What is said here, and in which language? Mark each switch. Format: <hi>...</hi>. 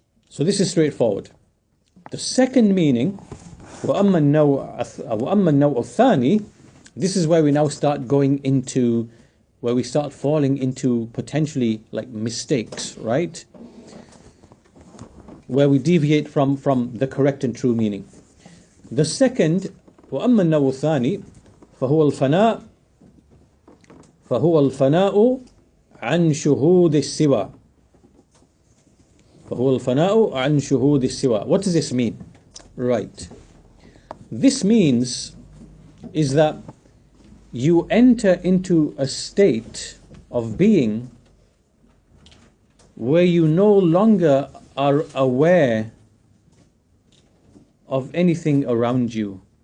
<en>So this is straightforward. The second meaning,</en> <ar>وَأَمَّا النَّوْءُ الثَّانِي,</ar> <en>this is where we now start going into, where we start falling into potentially like mistakes, right? Where we deviate from the correct and true meaning. The second,</en> <ar>وَأَمَّا النَّوْءُ الثَّانِي فهو الفناء عن شهود السوى. فهو الفناء عن شهود السوى.</ar> <en>What does this mean? Right. This means is that you enter into a state of being where you no longer are aware of anything around you.</en>